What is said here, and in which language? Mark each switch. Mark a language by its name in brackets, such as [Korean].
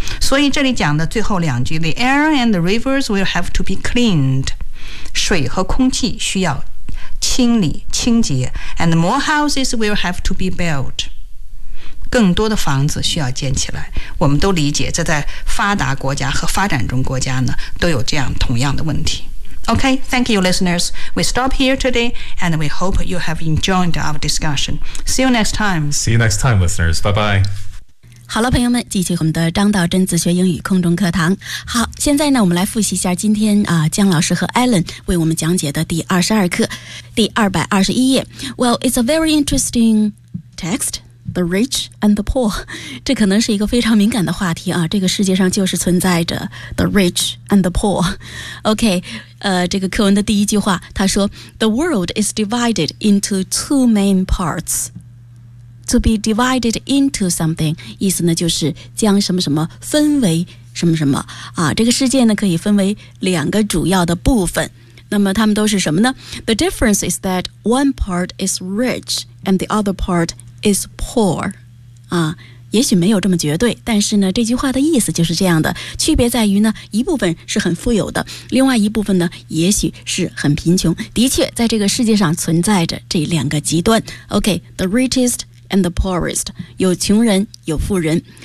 [Chinese] 所以这里讲的最后两句 [English] The air and the rivers will have to be cleaned， [Chinese] 水和空气需要清理清洁。 [English] And more houses will have to be built， [Chinese] 更多的房子需要建起来。我们都理解这在发达国家和发展中国家呢都有这样同样的问题。 [English] OK， thank you listeners， we stop here today and we hope you have enjoyed our discussion。 See you next time。 See you next time listeners， bye bye。 [Chinese] 好了朋友们，继续我们的张道真自学英语空中课堂。好，现在呢我们来复习一下今天啊、江老师和 Alan 为我们讲解的第22课第221页。 [English] Well, it's a very interesting text, the rich and the poor。 [Chinese] 这可能是一个非常敏感的话题啊，这个世界上就是存在着 [English] the rich and the poor。 [Chinese] OK， 这个课文的第一句话他说 [English] The world is divided into two main partsTo be divided into something， [Chinese] 意思呢就是将什么什么分为什么什么啊，这个世界呢可以分为两个主要的部分。那么他们都是什么呢？ [English] The difference is that one part is rich and the other part is poor。 [Chinese] 啊，也许没有这么绝对，但是呢这句话的意思就是这样的，区别在于呢一部分是很富有的，另外一部分呢也许是很贫穷。的确在这个世界上存在着这两个极端。 [English] OK， the richestand the poorest， [Chinese] 有穷人有富人。